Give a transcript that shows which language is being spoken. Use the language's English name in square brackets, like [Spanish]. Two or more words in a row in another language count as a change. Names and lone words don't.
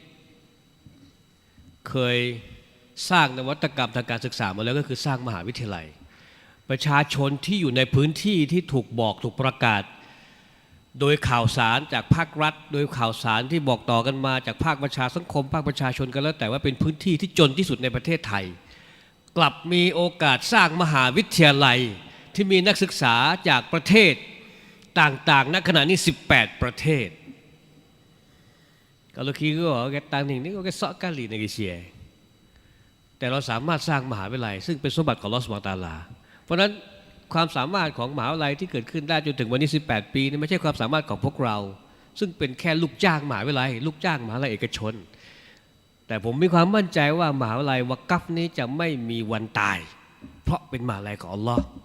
[Thai] เคยสร้างนวัตกรรมทางการศึกษามาแล้วก็คือสร้างมหาวิทยาลัยประชาชนที่อยู่ในพื้นที่ที่ถูกบอกถูกประกาศโดยข่าวสารจากภาครัฐโดยข่าวสารที่บอกต่อกันมาจากภาคประชาสังคมภาคประชาชนกันแล้วแต่ว่าเป็นพื้นที่ที่จนที่สุดในประเทศไทยกลับมีโอกาสสร้างมหาวิทยาลัยที่มีนักศึกษาจากประเทศต่างๆณขณะนี้18ประเทศ [Malay] Kalau kira kata ni kau kesok kali Malaysia [Thai] แต่เราสามารถสร้างมหาวิทยาลัยซึ่งเป็นสมบัติของอัลเลาะห์ซุบฮานะฮูวะตะอาลาเพราะฉะนั้นความสามารถของมหาวิทยาลัยที่เกิดขึ้นได้จนถึงวันนี้18ปีนี่ไม่ใช่ความสามารถของพวกเราซึ่งเป็นแค่ลูกจ้างมหาวิทยาลัยลูกจ้างมหาวิทยาลัยเอกชนแต่ผมมีความมั่นใจว่ามหาวิทยาลัยวะกัฟนี้จะไม่มีวันตายเพราะเป็นมหาวิทยาลัยของอัลเลาะห์